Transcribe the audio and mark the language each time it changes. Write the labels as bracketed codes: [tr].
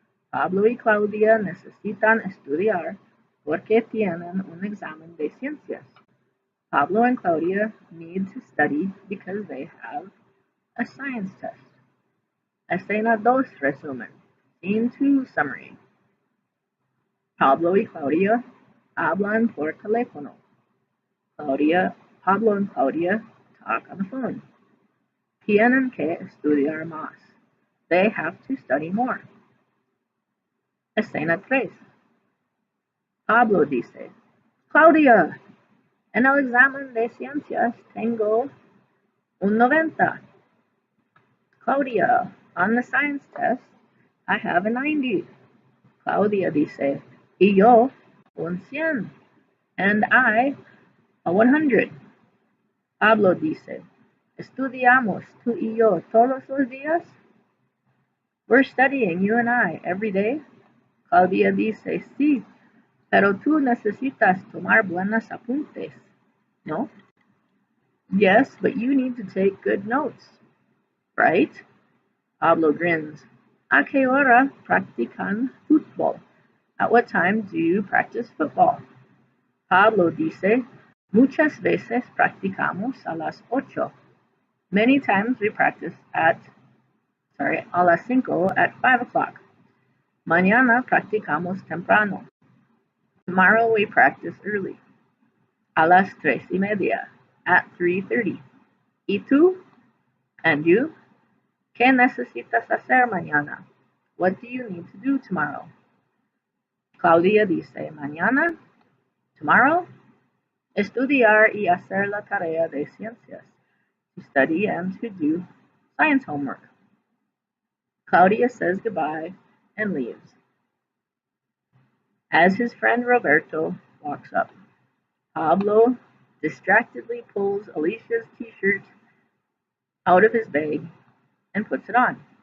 [es] Pablo y Claudia necesitan estudiar porque tienen un examen de ciencias. [en] Pablo and Claudia need to study because they have a science test. [es] Escena 2, resumen. [en] Scene 2, summary. [es] Pablo y Claudia hablan por teléfono. [en] Pablo and Claudia talk on the phone. [es] Tienen que estudiar más. [en] They have to study more. [es] Escena 3. Pablo dice, Claudia, en el examen de ciencias tengo un 90. [en] Claudia, on the science test, I have a 90. [es] Claudia dice, y yo un 100. [en] And I a 100. [es] Pablo dice, estudiamos tú y yo todos los días? [en] We're studying, you and I, every day? [es] Claudia dice, sí, pero tú necesitas tomar buenos apuntes, ¿no? [en] Yes, but you need to take good notes, right? Pablo grins. [es] ¿A qué hora practican fútbol? [en] At what time do you practice football? [es] Pablo dice, Muchas veces practicamos a las 8. [en] Many times we practice [es] a las 5 [en] at 5 o'clock. [es] Mañana practicamos temprano. [en] Tomorrow we practice early. [es] A las 3:30, [en] at 3:30. [es] ¿Y tú? [en] And you? [es] ¿Qué necesitas hacer mañana? [en] What do you need to do tomorrow? [es] Claudia dice, mañana, [en] tomorrow, [es] estudiar y hacer la tarea de ciencias. [en] To study and to do science homework. Claudia says goodbye and leaves. As his friend Roberto walks up, Pablo distractedly pulls Alicia's t-shirt out of his bag and puts it on.